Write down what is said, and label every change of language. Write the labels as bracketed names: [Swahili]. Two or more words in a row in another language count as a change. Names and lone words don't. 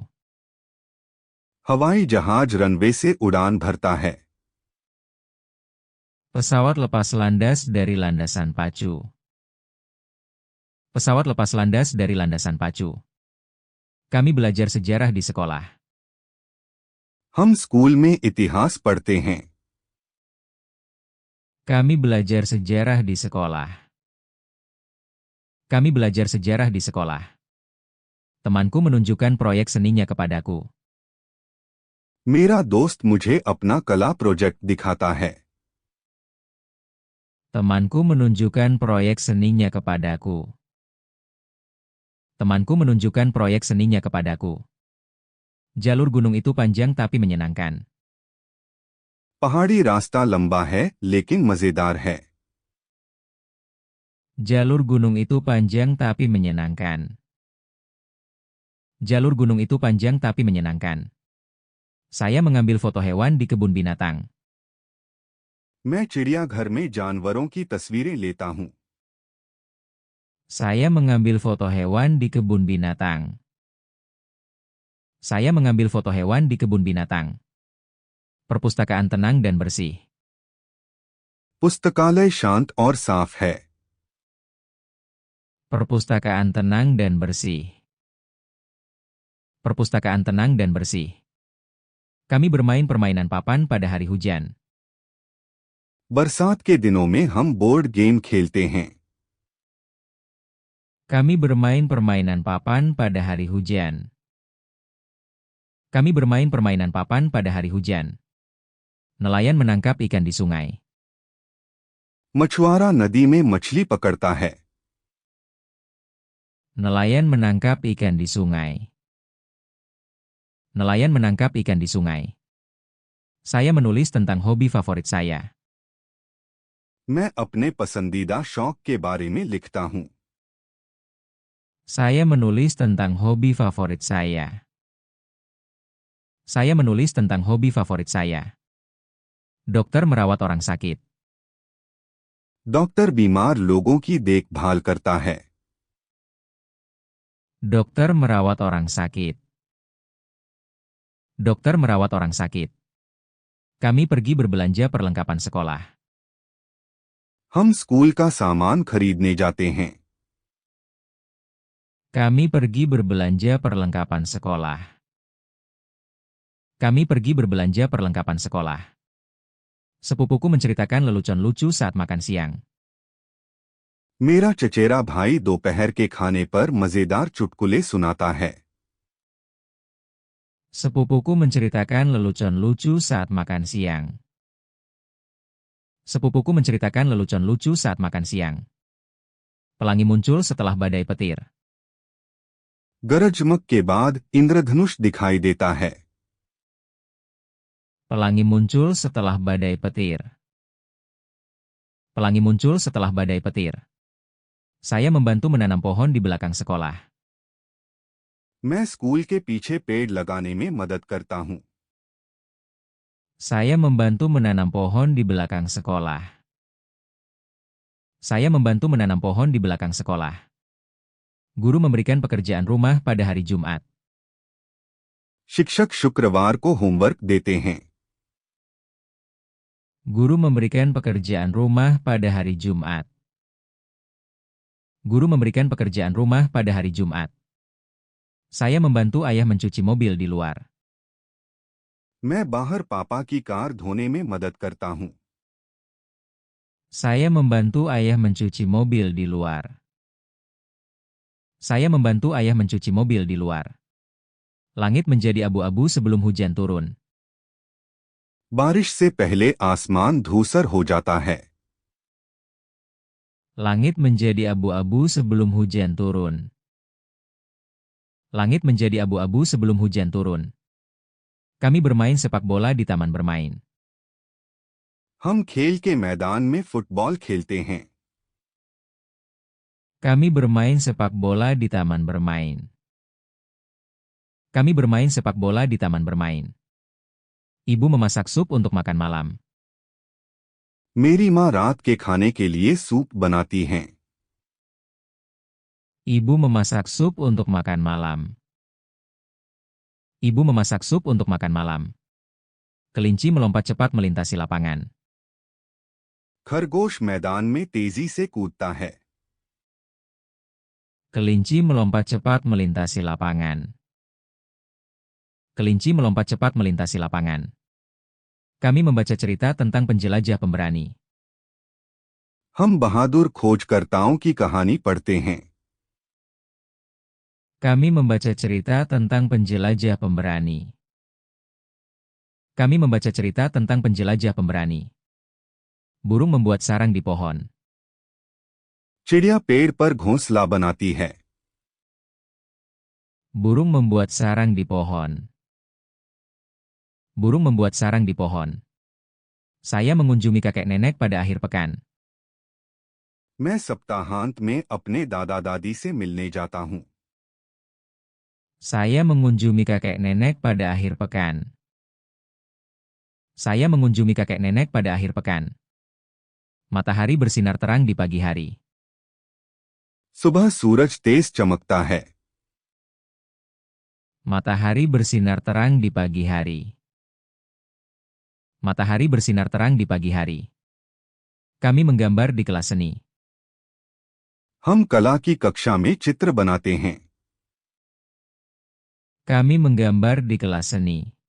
[Hindi] हवाई जहाज रनवे से उड़ान भरता है। [Indonesian] Pesawat lepas landas dari landasan pacu. Pesawat lepas landas dari landasan pacu. Kami belajar sejarah di sekolah. [Hindi] हम स्कूल में इतिहास पढ़ते हैं। [Indonesian] Kami belajar sejarah di sekolah. Kami belajar sejarah di sekolah. Temanku menunjukkan proyek seninya kepadaku. [Hindi] मेरा दोस्त मुझे अपना कला प्रोजेक्ट दिखाता है। [Indonesian] Temanku menunjukkan proyek seninya kepadaku. Temanku menunjukkan proyek seninya kepadaku. Jalur gunung itu panjang tapi menyenangkan. [Hindi] पहाड़ी रास्ता लंबा है लेकिन मजेदार है। [Indonesian] Jalur gunung itu panjang tapi menyenangkan. Jalur gunung itu panjang tapi menyenangkan. Saya mengambil foto hewan di kebun binatang. [Hindi] मैं चिड़ियाघर में जानवरों की तस्वीरें लेता हूँ। [Indonesian] Saya mengambil foto hewan di kebun binatang. Saya mengambil foto hewan di kebun binatang. Perpustakaan tenang dan bersih. [Hindi] पुस्तकालय शांत और साफ है। [Indonesian] Perpustakaan tenang dan bersih. Perpustakaan tenang dan bersih. Kami bermain permainan papan pada hari hujan. [Hindi] बरसात के दिनों में हम [English] board game [Hindi] खेलते हैं। [Indonesian] Kami bermain permainan papan pada hari hujan. Kami bermain permainan papan pada hari hujan. Nelayan menangkap ikan di sungai. [Hindi] मछुआरा नदी में मछली पकड़ता है। [Indonesian] Nelayan menangkap ikan di sungai. Nelayan menangkap ikan di sungai. Saya menulis tentang hobi favorit saya. [Hindi] मैं अपने पसंदीदा शौक के बारे में लिखता हूँ। [Indonesian] Saya menulis tentang hobi favorit saya. Saya menulis tentang hobi favorit saya. Dokter merawat orang sakit. [Hindi] डॉक्टर बीमार लोगों की देखभाल करता है। [Indonesian] Dokter merawat orang sakit. Dokter merawat orang sakit. Kami pergi berbelanja perlengkapan sekolah. [Hindi] हम स्कूल का सामान खरीदने जाते हैं। [Indonesian] Kami pergi berbelanja perlengkapan sekolah. Kami pergi berbelanja perlengkapan sekolah. Sepupuku menceritakan lelucon lucu saat makan siang. [Hindi] मेरा चचेरा भाई दोपहर के खाने पर मजेदार चुटकुले सुनाता है। [Indonesian] Sepupuku menceritakan lelucon lucu saat makan siang. Sepupuku menceritakan lelucon lucu saat makan siang. Pelangi muncul setelah badai petir. [Hindi] गरजमक के बाद इंद्रधनुष दिखाई देता है। [Indonesian] Pelangi muncul setelah badai petir. Pelangi muncul setelah badai petir. Saya membantu menanam pohon di belakang sekolah. [Hindi] मैं स्कूल के पीछे पेड़ लगाने में मदद करता हूँ। [Indonesian] Saya membantu menanam pohon di belakang sekolah. Saya membantu menanam pohon di belakang sekolah. Guru memberikan pekerjaan rumah pada hari Jumat. [Hindi] शिक्षक शुक्रवार को होमवर्क देते हैं। [Indonesian] Guru memberikan pekerjaan rumah pada hari Jumat. Guru memberikan pekerjaan rumah pada hari Jumat. Saya membantu ayah mencuci mobil di luar. [Hindi] मैं बाहर पापा की कार धोने में मदद करता हूँ। [Indonesian] Saya membantu ayah mencuci mobil di luar. Saya membantu ayah mencuci mobil di luar. Langit menjadi abu-abu sebelum hujan turun. [Hindi] बारिश से पहले आसमान धूसर हो जाता है। [Indonesian] Langit menjadi abu-abu sebelum hujan turun. Langit menjadi abu-abu sebelum hujan turun. Kami bermain sepak bola di taman bermain. [Hindi] हम खेल के मैदान में फुटबॉल खेलते हैं। [Indonesian] Kami bermain sepak bola di taman bermain. Kami bermain sepak bola di taman bermain. Ibu memasak sup untuk makan malam. [Hindi] मेरी माँ रात के खाने के लिए सूप बनाती हैं। [Indonesian] Ibu memasak sup untuk makan malam. Ibu memasak sup untuk makan malam. Kelinci melompat cepat melintasi lapangan. [Hindi] खरगोश मैदान में तेजी से कूदता है। [Indonesian] Kelinci melompat cepat melintasi lapangan. Kelinci melompat cepat melintasi lapangan. Kami membaca cerita tentang penjelajah pemberani. [Hindi] हम बहादुर खोजकर्ताओं की कहानी पढ़ते हैं। [Indonesian] Kami membaca cerita tentang penjelajah pemberani. Kami membaca cerita tentang penjelajah pemberani. Burung membuat sarang di pohon. [Hindi] चिड़िया पेड़ पर घोंसला बनाती है। [Indonesian] Burung membuat sarang di pohon. Burung membuat sarang di pohon. Saya mengunjungi kakek nenek pada akhir pekan. [Hindi] मैं सप्ताहांत में अपने दादा दादी से मिलने जाता हूँ। [Indonesian] Saya mengunjungi kakek nenek pada akhir pekan. Saya mengunjungi kakek nenek pada akhir pekan. Matahari bersinar terang di pagi hari. [Hindi] सुबह सूरज तेज चमकता है। [Indonesian] Matahari bersinar terang di pagi hari. Matahari bersinar terang di pagi hari. Kami menggambar di kelas seni. [Hindi] हम कला की कक्षा में चित्र बनाते हैं। [Indonesian] Kami menggambar di kelas seni.